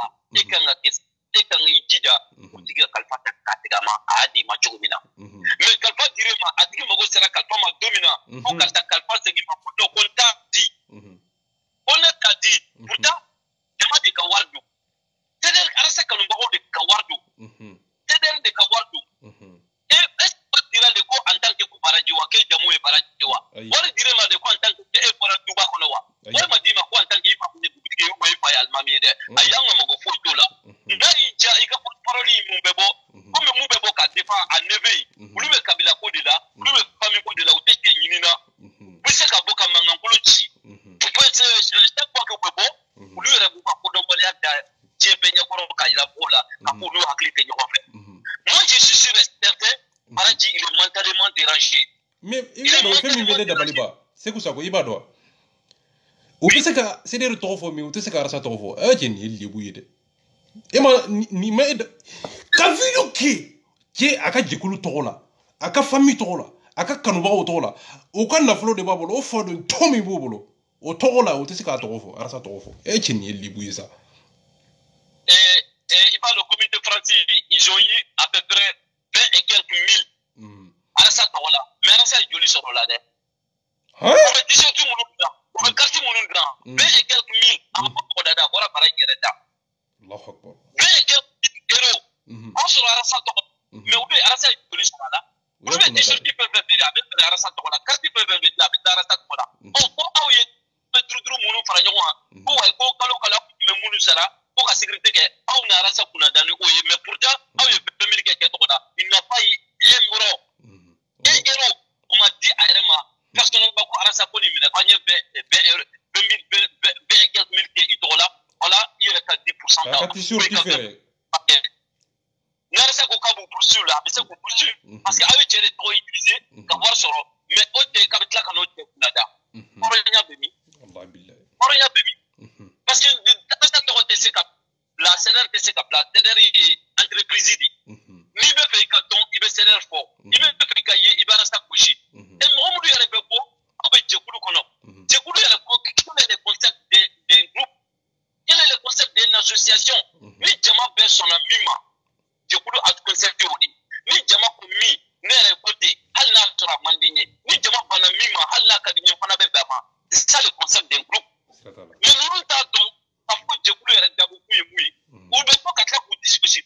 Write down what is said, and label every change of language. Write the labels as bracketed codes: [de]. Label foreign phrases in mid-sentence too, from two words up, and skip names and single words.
[bm] e kan k'i jija o tigi ka kalifa ta k'a tigɛ a ma a y'a d'i ma cogo min na mais kalifa dir'e ma a tigi mago sera kalifa ma don min na ko karisa kalifa segin ma ko non ko n t'a di ko ne t'a di pourtant jama de ka wari don CDR arasa kanubagaw de ka wari don CDR de ka wari don [fr] est-ce que [bm] dira de ko en tant que ko baraji wa ke jamu ye baraji wa wari dir'e ma de ko en [fr] tant que [bm] e bɔra duba kɔnɔ wa wari ma d'i ma ko [fr] en tant que [bm] i fa kun ye dugutigi ye ou i fa ye alimami ye dɛ a y'an ka mago foyi t'o la n'a y'i ja i ka porte-parole mun bɛ bɔ komi mun bɛ bɔ ka défend a neveu ye olu bɛ kabila ko de la olu bɛ famille ko de la u tɛ cɛ ɲini na u bɛ se ka bɔ ka mankankolo ci [fr] chaque fois que [bm] u bɛ bɔ olu yɛrɛ b'u ka kodɔnbaliya da diɲɛ bɛɛ ɲɛkɔrɔ ka yira mɔgɔw la ka fɔ olu hakili tɛ ɲɔgɔn fɛ [fr] moi je suis sûr et certain Baraji il est mentalement dérangé [bm] mais i b'a dɔn fɛn min bɛ ne dabali ban Seku Sako i b'a dɔn wa u bɛ se ka CDR tɔgɔ fɔ mais u tɛ se ka arasa tɔgɔ fɔ a cɛ nin ye lebu ye dɛ e ma nin ma ka video kɛ a ka jɛkulu tɔgɔ la a ka famille tɔgɔ la a ka kanubagaw tɔgɔ la o ka nafolo de b'a bolo o faden tɔ min b'o bolo o tɔgɔ la o tɛ se k'a tɔgɔ fɔ arasa tɔgɔ fɔ e cɛ nin ye lebu ye sa [fr] il parle au comité français ils ont eu à peu près 20 et quelques mille [bm] arasa tɔgɔ la mais arasa ye joli sɔrɔ la dɛ o bɛ t-shirt minnu dilan o bɛ carte minnu dilan 20 [fr] et quelques mille [bm] a ma fɔ tɔgɔ da a bɔra Baraji yɛrɛ da 20 [fr] et quelques mille euros [bm] an sɔrɔ arasa tɔgɔ mais u bɛ arasa ye joli sɔrɔ a la olu bɛ t-shirt fɛn fɛn feere a bɛ feere arasa tɔgɔ la carte fɛn fɛn feere a bɛ taa arasa tɔgɔ la ko aw ye turuturu minnu fara ɲɔgɔn kan ko wayi ko kalo kala kun bɛ minnu sara ko ka sécurité kɛ aw na arasa kunna da ni o ye [fr] mais pourtant [bm] aw ye fɛn min kɛ tɔgɔ la [fr] il n'a pas eu un euro [bm] o ma di a yɛrɛ ma personnellement ko arasa ko nin minɛ k'an ye 20 [fr] et quelques mille [bm] kɛ i tɔgɔ la voilà i yɛrɛ ka 10% ta ka t-shirt feere ni arasa ko k'a b'u poursuivre la a bɛ se k'u poursuivre [fr] parce que [bm] aw ye cɛ de tɔgɔ utiliser ka wari sɔrɔ mais o tɛ k'a bɛ tila ka n'o cɛ kunna da hɔrɔnya bɛ min hɔrɔnya bɛ min [fr] parce que [bm] arasa tɔgɔ tɛ se ka bila CDR tɛ se ka bila CDR ye entreprise de n'i bɛ fɛ i ka dɔn i bɛ CDR fɔ i bɛ fɛ i ka ye i bɛ arasa gosi et mɔgɔ minnu yɛrɛ bɛ bɔ aw bɛ jɛkulu kɔnɔ jɛkulu yɛrɛ ko [fr] quel est le concept d'un groupe quel est le concept d'une association [bm] ni jama bɛɛ sɔnna min ma jɛkulu a concept y'o de ni jama ko min ne yɛrɛ ko ten hali n'a sɔrɔ a man di n ye ni jama banna min ma hali n'a ka di n ye fana bɛ bɛn a ma [fr] c'est ça le concept d'un groupe [bm] mais ninnu t'a dɔn k'a fɔ jɛkulu yɛrɛ dabɔ kun ye mun ye u bɛ fɔ ka tila k'u disi